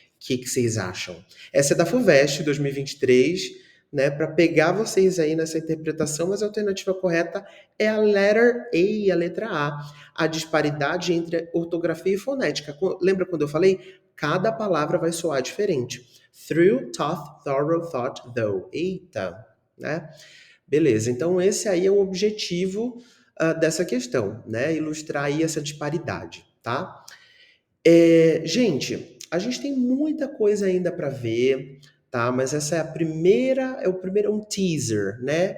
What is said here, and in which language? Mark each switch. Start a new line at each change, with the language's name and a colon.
Portuguese: O que, que vocês acham? Essa é da FUVEST 2023, né? Para pegar vocês aí nessa interpretação, mas a alternativa correta é a
English: letter A,
Portuguese: a letra A. A disparidade entre ortografia e fonética. Lembra quando eu falei? Cada palavra vai soar diferente.
English: Through, tough, thorough, thought, though.
Portuguese: Eita, né? Beleza, então esse aí é o objetivo dessa questão, né? Ilustrar aí essa disparidade, tá? Gente, a gente tem muita coisa ainda para ver, tá? Mas essa é a primeira, é um teaser, né?